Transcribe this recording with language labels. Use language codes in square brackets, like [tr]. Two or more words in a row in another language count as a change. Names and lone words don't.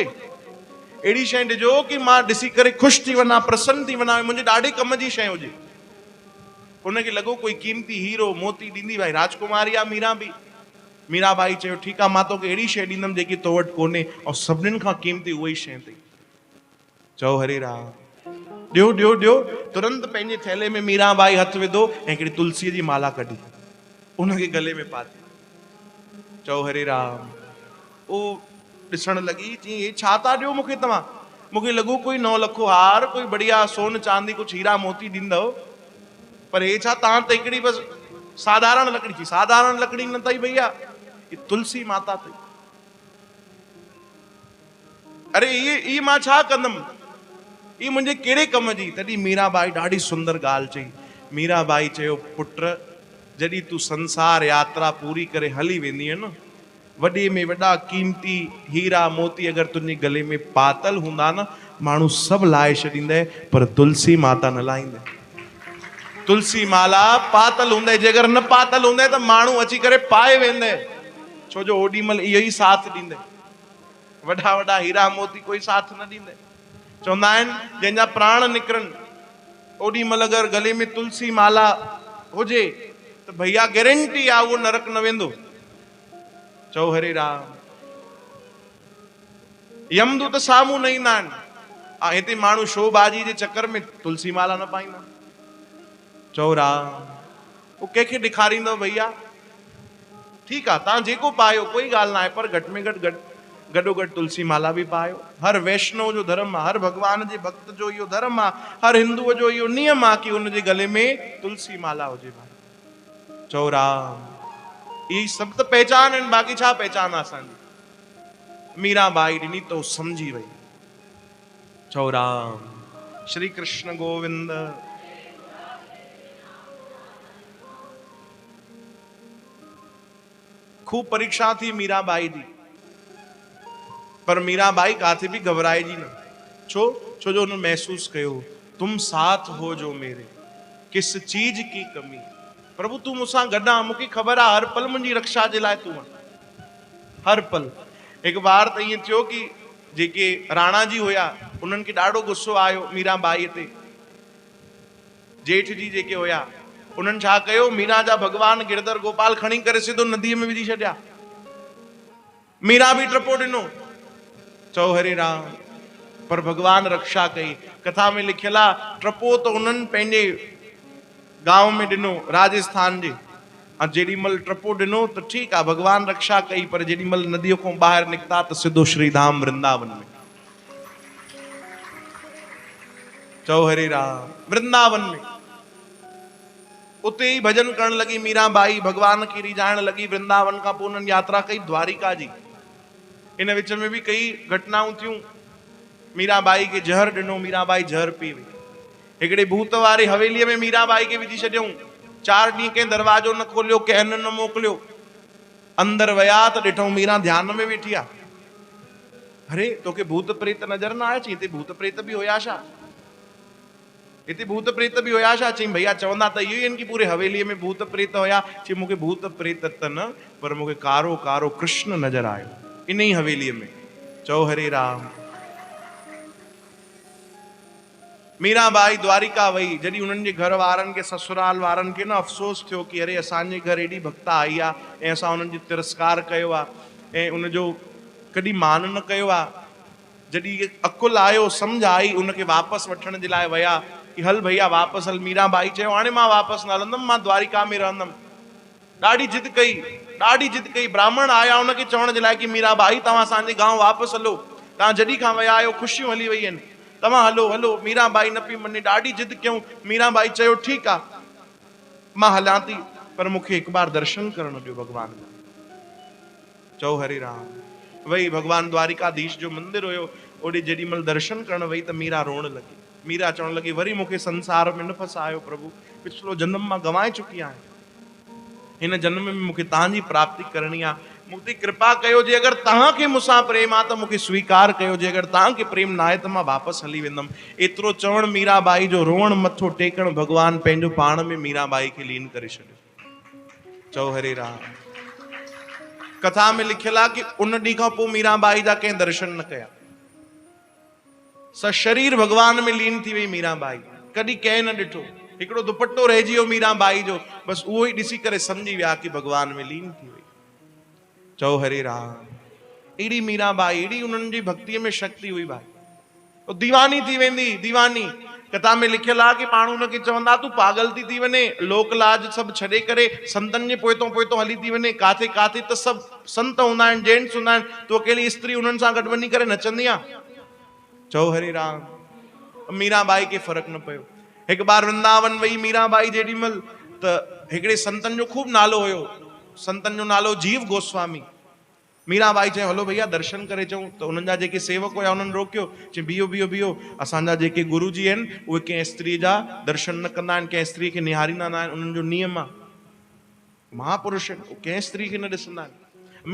[sd] अहिड़ी शइ ॾिजो कि मां ॾिसी करे ख़ुशि थी वञा, प्रसन्न थी वञा, मुंहिंजे ॾाढे कम जी शइ हुजे। उनखे लॻो कोई कीमती हीरो मोती ॾींदी, भाई राजकुमारी आहे मीराबाई चयो ठीकु आहे, मां तोखे अहिड़ी शइ ॾींदमि जेकी तो वटि कोन्हे, ऐं सभिनीनि खां कीमती उहा ई शइ अथई। चओ हरे राम, ॾियो ॾियो ॾियो। तुरंत पंहिंजे थैले में मीराबाई हथ विधो ऐं हिकिड़ी तुलसीअ जी माला कढी, उनखे गले में पाती। चओ हरे राम। उहो ॾिसण लॻी, चई हे छा था ॾियो मूंखे तव्हां? मूंखे लॻो कोई 9 लखो हार, कोई बढ़िया सोन चांदी कुझु हीरा मोती ॾींदव, पर हे छा, तव्हां त हिकिड़ी बसि साधारण लकड़ी थी। साधारण लकड़ी न अथई भैया, ये तुलसी माता थी। अरे ये मां छा कंदमि, ये मुंहिंजे कहिड़े कम जी? तॾहिं मीराबाई ॾाढी सुंदर ॻाल्हि चई। मीराबाई चयो, पुट जॾहिं तूं संसार यात्रा पूरी करे हली वेंदीअ न, वॾे में वॾा कीमती हीरा मोती अगरि तुंहिंजे गले में पातल हूंदा न, माण्हू सभु लाहे छॾींदे, पर तुलसी माता न लाहींदे। तुलसी माला पातल हूंदे, जे अगरि न पातल हूंदे त माण्हू अची करे पाए वेंदे, छो जो ओॾी महिल इहो ई साथ ॾींदे। वॾा वॾा हीरा मोती कोई साथ न ॾींदे। चवंदा आहिनि जंहिंजा प्राण निकिरनि, ओॾी महिल अगरि गले में तुलसी माला हुजे त भैया गारंटी आहे उहो नरक न वेंदो। चओ हरे राम। यमदूत साम्हूं न ईंदा आहिनि। हिते माण्हू शोबाजी जे चक्कर में तुलसी माला न पाईंदा। चओ राम। वो कंहिंखे ॾेखारींदो भैया? ठीकु आहे, तव्हां जेको पायो कोई ॻाल्हि न आहे, पर घटि में घटि गॾो गॾु तुलसी माला बि पायो। हर वैष्णव जो धर्म आहे, हर भगवान जे भक्त जो इहो धर्म आहे, हर हिंदुअ जो इहो नियम आहे कि हुनजे गले में तुलसी माला हुजे। चओ राम। इहे सभु त पहचान आहिनि, बाक़ी छा पहचान आहे असांजी? मीराबाई ॾिनी तो समझी वई। चओ राम। श्री कृष्ण गोविंद। खूब परीक्षा थी मीराबाई जी, पर मीराबाई काथे भी घबराए जी न। छो जो [hi] उन्होंने महसूस कयो, तुम साथ हो जो मेरे, किस चीज की कमी। [sd] प्रभु तू मुसां गॾा, मूंखे ख़बर आहे हर पल मुंहिंजी रक्षा जे लाइ तूं हर पल। एक बार त ईअं थियो कि जेके राणा जी हुया उन्हनि खे ॾाढो गुस्सो आयो मीराबाईअ ते। जेठ जी जेके हुया उन्हनि छा कयो, मीरा जा भगवान गिरधर गोपाल खणी करे सिधो नदीअ में विझी छॾिया। मीरा भी टपो ॾिनो। चओ हरे राम। पर भगवान रक्षा कई। कथा में लिखियल आहे, टपो तो उन्हनि पंहिंजे गांव में ॾिनो राजस्थान जे। जेॾी महिल टपो ॾिनो त ठीकु आहे, भगवान रक्षा कई, पर जेॾी महिल नदीअ खां ॿाहिरि निकिता त सिधो श्रीधाम वृंदावन में। चओ हरे राम। वृंदावन में उते ही भजन करण लगी मीराबाई, भगवान की रिझाइण लगी। वृंदावन खां पोइ उन्हनि यात्रा कई द्वारिका जी। इन विच में भी कई घटनाऊं थियूं। मीराबाई खे जहर ॾिनो, मीराबाई जहर पी वई। हिकिड़े भूत वारी हवेलीअ में मीराबाई खे विझी छॾियऊं। 4 ॾींहं कंहिं दरवाजो न खोलियो, कंहिं न मोकिलियो। अंदर विया त ॾिठऊं मीरा ध्यान में वेठी आहे। अरे तोखे भूत प्रेत नज़र न आया? चई हिते भूत प्रेत भी हुया छा? हिते भूत प्रेत भी हुया छा? चई भैया चवंदा त इहो ई आहिनि कि पूरे हवेलीअ में भूत प्रेत हुया। चई मूंखे भूत प्रेत त न, पर मूंखे कारो कारो कृष्ण नज़र आयो इन ही हवेलीअ में। चओ हरे राम। मीराबाई द्वारिका वई। जॾहिं उन्हनि जे घर वारनि खे, ससुराल वारनि खे न अफ़सोस थियो कि अरे असांजे घर एॾी भक्ता आई आहे ऐं असां उन्हनि जो तिरस्कार कयो आहे ऐं उनजो कॾहिं मान न कयो आहे। जॾहिं अकुल आयो, सम्झ आई, उनखे वापसि वठण जे लाइ विया कि हल भैया वापसि हल। मीराबाई चयो हाणे मां वापसि न हलंदमि, मां द्वारिका में रहंदमि। ॾाढी जिद कई। ब्राह्मण आया उनखे चवण जे लाइ कि मीराबाई तव्हां असांजे गांव वापसि हलो, तव्हां जॾहिं खां विया आहियो ख़ुशियूं हली वई आहिनि, तव्हां हलो हलो। मीराबाई न पई मञे, ॾाढी जिद कयूं। मीराबाई चयो ठीकु आहे मां हलां थी, पर मूंखे हिकु बार दर्शन करण ॾियो भगवान जा। चओ हरे राम। वही भगवान द्वारिकाधीश जो मंदिर हुयो, ओॾे जेॾी महिल दर्शन करण वई त मीरा रोअण लगी। मीरा चवण लगी वरी मूंखे संसार में न फसायो प्रभु, पिछलो जन्म मां गंवाए चुकी आहियां। इन जन्म में मूंखे तव्हांजी प्राप्ति करणी आहे, मूंखे कृपा कयो जे अगरि तव्हांखे मूंसां प्रेम आहे त मूंखे स्वीकार कयो, जे अगरि तव्हांखे प्रेम न आहे त मां वापसि हली वेंदुमि। एतिरो चवण मीराबाई जो रोअण मथो टेकण भॻवान पंहिंजो पाण में मीराबाई खे लीन करे छॾियो। चओ हरे राम। कथा में लिखियल आहे कि उन ॾींहं खां पोइ मीराबाई जा कंहिं दर्शन न कया, सशरीर भगवान में लीन थी वई मीराबाई, कॾहिं कंहिं न ॾिठो। हिकिड़ो दुपट्टो रहिजी वियो मीराबाई जो, बस उहो ई ॾिसी करे सम्झी विया कि भगवान में लीन थी वई। चओ हरे राम। अहिड़ी मीराबाई, अहिड़ी उन्हनि जी भक्तिअ में शक्ति हुई भाई, तो दीवानी थी वेंदी, दीवानी। कथा में लिखियल आहे कि माण्हू उनखे चवंदा तूं पागल थी वञे, लोक लाज सभु छॾे करे संतनि जे पोइतों पोइतों हली थी वञे, काथे काथे त सभु संत हूंदा आहिनि, जेंट्स हूंदा आहिनि, तूं अकेली स्त्री उन्हनि सां गॾु वञी करे नचंदी आहे। चओ हरे राम। मीराबाई खे फ़र्क़ु न पियो। हिकु बार वृंदावन वई मीराबाई जेॾी महिल, त हिकिड़े संतनि जो खूब नालो हुयो, संतनि जो नालो जीव गोस्वामी। मीराबाई चयो हलो भैया दर्शन करे अचूं। त उन्हनि जा जेके सेवक हुया उन्हनि रोकियो, चई बीहो बीहो बीहो, असांजा जेके गुरुजी आहिनि उहे कंहिं स्त्री जा दर्शन न कंदा आहिनि, कंहिं स्त्री खे निहारींदा न आहिनि, उन्हनि जो नियम आहे, महापुरुष आहिनि, कंहिं स्त्री खे न ॾिसंदा आहिनि।